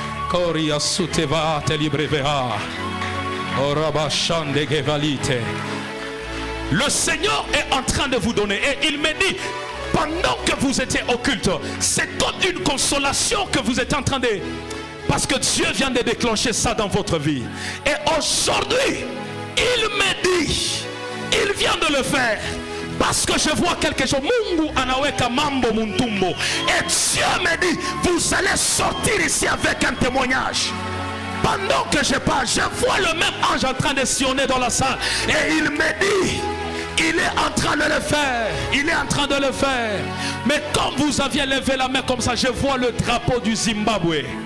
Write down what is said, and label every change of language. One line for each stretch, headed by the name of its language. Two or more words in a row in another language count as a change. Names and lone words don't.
French: Le Seigneur est en train de vous donner, et il me dit, pendant que vous étiez au culte, c'est comme une consolation que vous êtes en train de... Parce que Dieu vient de déclencher ça dans votre vie. Et aujourd'hui, il me dit, il vient de le faire. Parce que je vois quelque chose.
Swahili: Mungu anaweka mambo muntumbo.
French: Et Dieu me dit, vous allez sortir ici avec un témoignage. Pendant que je parle, je vois le même ange en train de sillonner dans la salle. Et il me dit, il est en train de le faire. Il est en train de le faire. Mais quand vous aviez levé la main comme ça, je vois le drapeau du Zimbabwe.